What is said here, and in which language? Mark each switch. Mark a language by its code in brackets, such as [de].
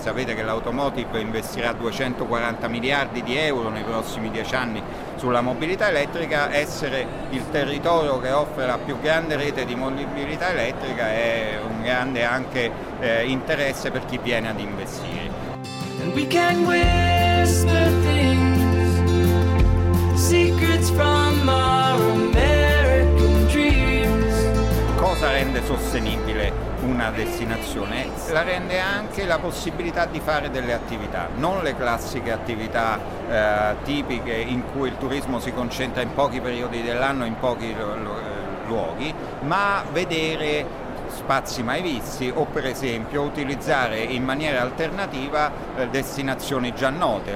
[it] Sapete che l'automotive investirà 240 miliardi di euro nei prossimi 10 anni sulla mobilità elettrica, essere il territorio che offre la più grande rete di mobilità elettrica è un grande anche interesse per chi viene ad investire. [en] And we can whisper things, secrets from our American dreams. [it] Cosa rende sostenibile una destinazione? La rende anche la possibilità di fare delle attività, non le classiche attività tipiche in cui il turismo si concentra in pochi periodi dell'anno, in pochi luoghi, ma vedere spazi mai visti o per esempio utilizzare in maniera alternativa destinazioni già note.